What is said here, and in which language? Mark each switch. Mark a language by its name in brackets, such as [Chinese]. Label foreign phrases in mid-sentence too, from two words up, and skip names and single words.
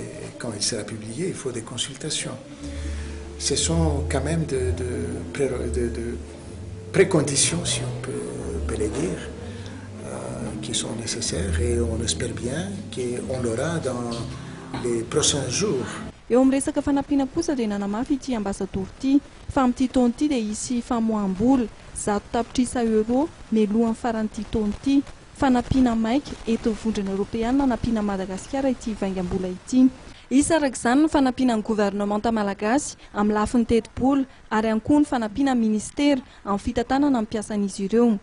[French] Quand il sera publié, il faut des consultations. Ce sont quand même de préconditions, si on peut les dire, qui sont nécessaires et on espère bien qu'on l'aura dans les prochains jours. [Malagasy] Eo amin'ny resaka fanampiana kosa dia nanamafy ity ambassadeur ity fa amin'ity taona ity dia hisy famoaham-bola 100 tapitrisa euro mialohan'ny faran'ity taona ity fanampiana maika eto vondrona Europeana nanampiana Madagasikara ity vaingam-bola ity. Isarak'izany ny fanampiana ny gouvernemanta malagasy amin'ny lafiny 80 ary ihany koa ny fanampiana ministera amin'ny fitantanana ny mpiasan'izy ireo.